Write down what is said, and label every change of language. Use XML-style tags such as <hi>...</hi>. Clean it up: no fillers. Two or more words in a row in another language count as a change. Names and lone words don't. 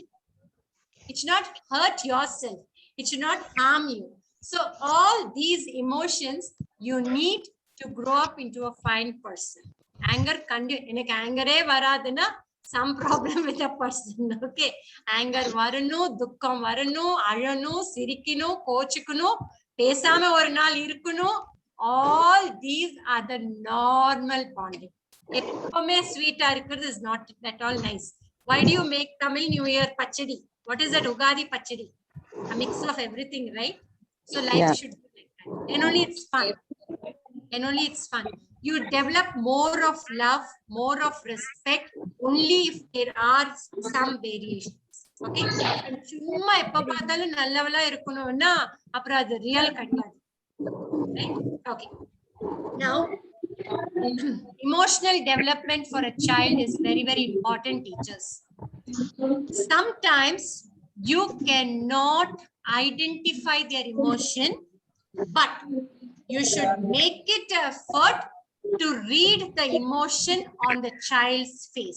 <en>It should not hurt yourself. It should not harm you. So all these emotions, you need to grow up into a fine person. Anger, anger varadana, some problem with a person. Okay.</en> <ta>Anger வரணும், துக்கம் வரணும், அழணும், சிரிக்கணும், கோச்சுக்கணும், பேசாமே ஒரு நாள் இருக்கணும்.</ta> <en>All these are the normal bonding. Eppome sweet is not at all nice. Why do you make Tamil New Year pachadi? What is that Ugadi pachadi? A mix of everything, right? So life should be like that. And only it's fun. And only it's fun. You develop more of love, more of respect, only if there are some variations. Okay?</en> <ta>And சும்மா எப்ப பார்த்தாலும் நல்லவளா இருக்கணும்னா அப்புறம் அது ரியல் கிடையாது.</ta> <en>Right? Okay. Now, emotional development for a child is very, very important, teachers. Sometimes you cannot identify their emotion, but you should make it an effort to read the emotion on the child's face.</en>